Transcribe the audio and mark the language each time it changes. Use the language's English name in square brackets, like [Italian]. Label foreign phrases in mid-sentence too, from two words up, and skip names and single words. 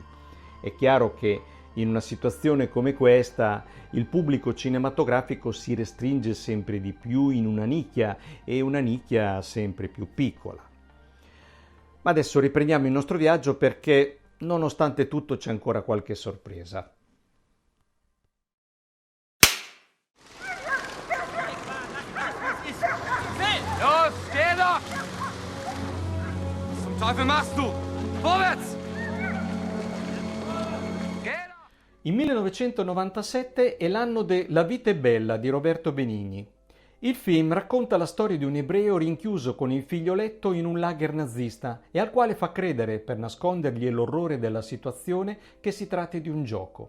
[Italian] È chiaro che in una situazione come questa il pubblico cinematografico si restringe sempre di più in una nicchia e una nicchia sempre più piccola. Ma adesso riprendiamo il nostro viaggio perché nonostante tutto c'è ancora qualche sorpresa. [German] Los, steh doch! Was zum Teufel machst du? Vorwärts! [Italian] Il 1997 è l'anno de La vita è bella di Roberto Benigni. Il film racconta la storia di un ebreo rinchiuso con il figlioletto in un lager nazista e al quale fa credere, per nascondergli l'orrore della situazione, che si tratti di un gioco.